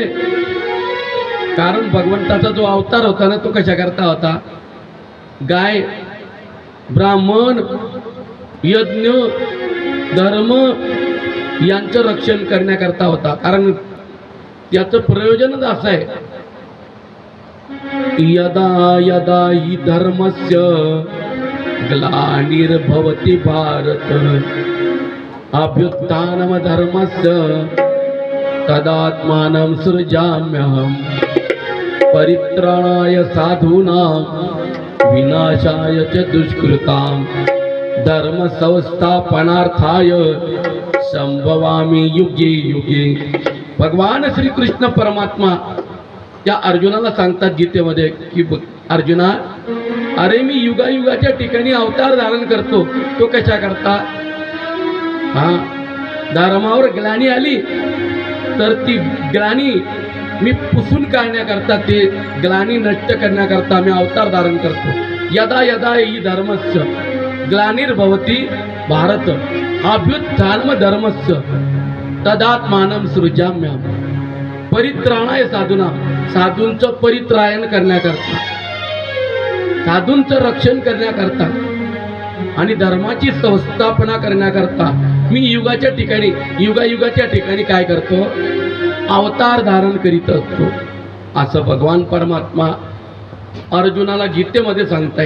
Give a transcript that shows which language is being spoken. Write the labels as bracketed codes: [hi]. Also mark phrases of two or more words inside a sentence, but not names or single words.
[mr] कारण भगवंताचा जो अवतार होता ना, तो कशा करता होता, गाय ब्राह्मण यज्ञ धर्म यांचं रक्षण करण्याकरता होता. कारण त्याचं प्रयोजनच असं आहे, यदा [sa] यदा हि धर्मस्य ग्लानिर्भवति भारत अभ्युत्थानम धर्मस्य तदात्मानं सृजाम्यहम् परित्राणाय साधूनां विनाशाय च दुष्कृतां धर्म संस्थापनार्थाय संभवामि युगे युगे. [mr] भगवान श्री कृष्ण परमात्मा त्या अर्जुनाला सांगतात गीतेमध्ये की अर्जुना, अरे मी युगायुगाच्या ठिकाणी अवतार धारण करतो. तो कशा करता, धर्मावर ग्लानी आली तर ती ग्लानी मी पुसून काढण्याकरता, ते ग्लानी नष्ट करण्याकरता मी अवतार धारण करतो. [sa] यदा यदा हि धर्मस्य ग्लानिर्भवति भारत अभ्युत्थानम धर्मस्य तदात्मानं सृजाम्यहम् परित्राणाय साधूना. [mr] साधूंचं परित्रायण करण्याकरता, साधूंचं रक्षण करण्याकरता आणि धर्माची संस्थापना करण्याकरता मी युगाच्या ठिकाणी काय करतो, अवतार धारण करीत असतो. असं भगवान परमात्मा अर्जुनाला गीतेमध्ये सांगताय.